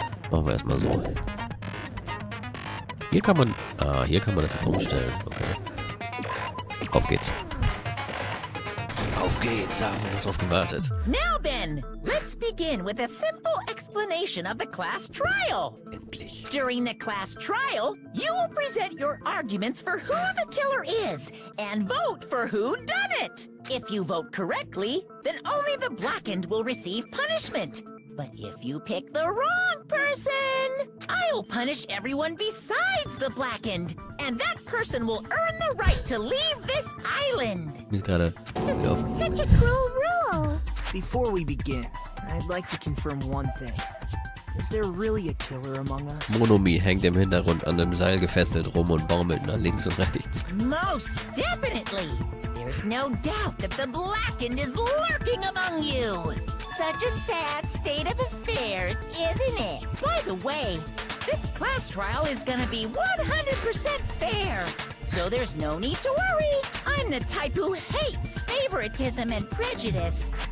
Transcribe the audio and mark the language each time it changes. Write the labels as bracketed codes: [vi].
[de] Machen wir erstmal so. Hier kann man das jetzt umstellen. Okay. Auf geht's. Auf geht's, haben wir noch drauf gewartet. [en] Now then, let's begin with a simple explanation of the class trial. [de] Endlich. [en] During the class trial, you will present your arguments for who the killer is and vote for who done it. If you vote correctly, then only the blackened will receive punishment. But if you pick the wrong person, I'll punish everyone besides the blackened, and that person will earn the right to leave this island. [de] Mir ist gerade [en] Such a cruel rule. Before we begin, I'd like to confirm one thing. Is there really a killer among us? [de] Monomi hängt im Hintergrund an einem Seil gefesselt rum und baumelt nach links und rechts. [en] Most definitely. There's no doubt that the blackened is lurking among you. Such a sad state of affairs, isn't it? By the way, this class trial is gonna be 100% fair. So there's no need to worry. I'm the type who hates favoritism and prejudice.